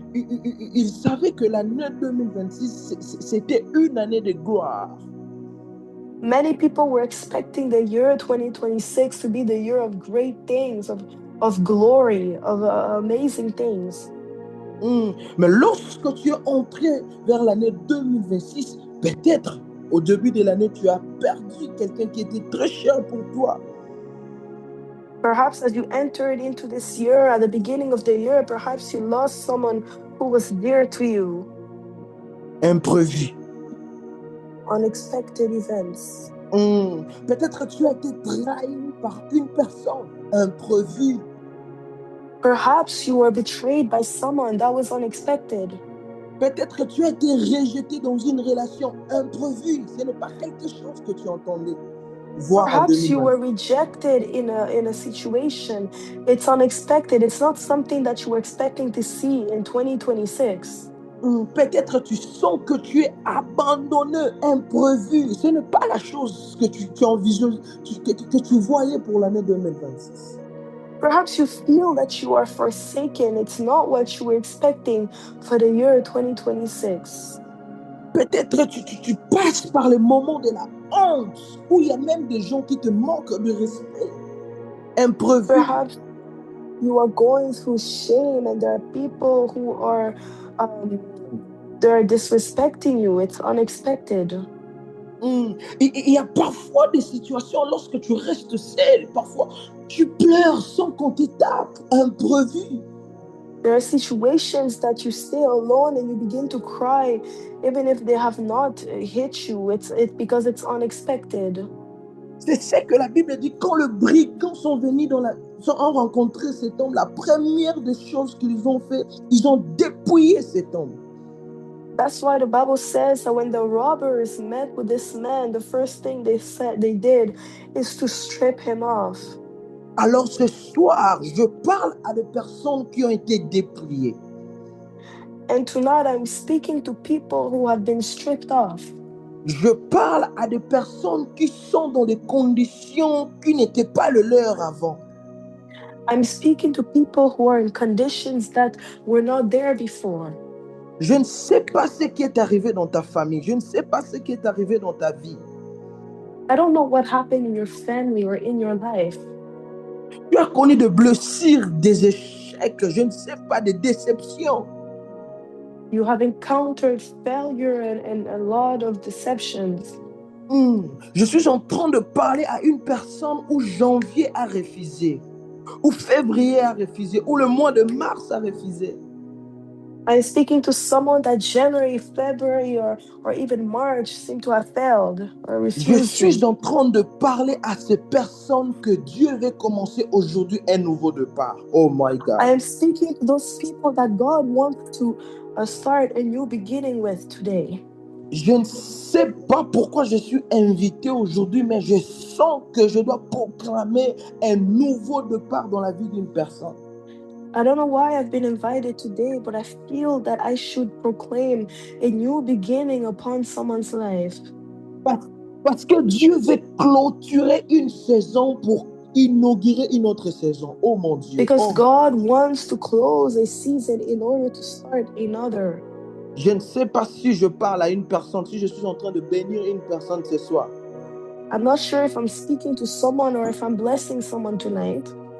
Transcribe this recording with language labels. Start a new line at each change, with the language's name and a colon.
French: Ils savaient que l'année 2026, c'était une année de gloire.
English: Many people were expecting the year 2026 to be the year of great things, of glory, of amazing things.
French: Mais lorsque tu es entré vers l'année 2026, peut-être au début de l'année, tu as perdu quelqu'un qui était très cher pour toi.
English: Perhaps as you entered into this year, at the beginning of the year, perhaps you lost someone who was dear to you.
French: Imprévu.
English: Unexpected events.
French: Peut-être tu as été trahi par une personne. Imprévu.
English: Perhaps you were betrayed by someone that was unexpected.
French: Peut-être tu as été rejeté dans une relation imprévue. Ce n'est pas quelque chose que tu entendais voir en 2020.
English: Perhaps you were rejected in a situation. It's unexpected. It's not something that you were expecting to see in 2026.
French: Peut-être tu sens que tu es abandonné, imprévu. Ce n'est pas la chose que tu envisages, que tu voyais pour l'année 2026.
English: Perhaps you feel that you are forsaken. It's not what you were expecting for the year 2026.
French: Peut-être tu passes par le moment de la honte, où il y a même des gens qui te manquent de respect. imprévu.
English: Perhaps you are going through shame and there are people who are they're disrespecting you. It's unexpected.
French: Il y a parfois des situations lorsque tu restes seul, parfois tu pleures sans qu'on te tape, imprévu.
English: There are situations that you stay alone and you begin to cry, even if they have not hit you. It's because it's unexpected.
French: C'est ce que la Bible dit, quand les brigands sont venus ont rencontré cet homme, la première des choses qu'ils ont fait, ils ont dépouillé cet homme.
English: That's why the Bible says that when the robbers met with this man, the first thing they did is to strip him off.
French: Alors ce soir, je parle à des personnes qui ont été dépouillées.
English: And tonight I'm speaking to people who have been stripped off.
French: Je parle à des personnes qui sont dans des conditions qui n'étaient pas le leur avant.
English: I'm speaking to people who are in conditions that were not there before.
French: Je ne sais pas ce qui est arrivé dans ta famille. Je ne sais pas ce qui est arrivé dans ta vie.
English: I don't know what happened in your family or in your life.
French: Tu as connu des blessures, des échecs, je ne sais pas, des déceptions.
English: You have encountered failure and a lot of deceptions.
French: Je suis en train de parler à une personne où janvier a refusé, où février a refusé, où le mois de mars a refusé.
English: I'm speaking to someone that January, February, or even March seem to have failed or refused.
French: Je suis en train de parler à ces personnes que Dieu veut commencer aujourd'hui un nouveau départ.
English: Oh my God. I am speaking to those people that God wants to start a new beginning with today.
French: Je ne sais pas pourquoi je suis invité aujourd'hui, mais je sens que je dois proclamer un nouveau départ dans la vie d'une personne.
English: I don't know why I've been invited today, but I feel that I should proclaim a new beginning upon someone's life.
French: Parce que Dieu veut clôturer une saison pour inaugurer une autre saison. Oh mon Dieu.
English: Because God wants to close a season in order to start another.
French: Je ne sais pas si je parle à une personne, si je suis en train de bénir une personne ce soir.
English: I'm not sure if I'm speaking to someone or if I'm blessing someone tonight.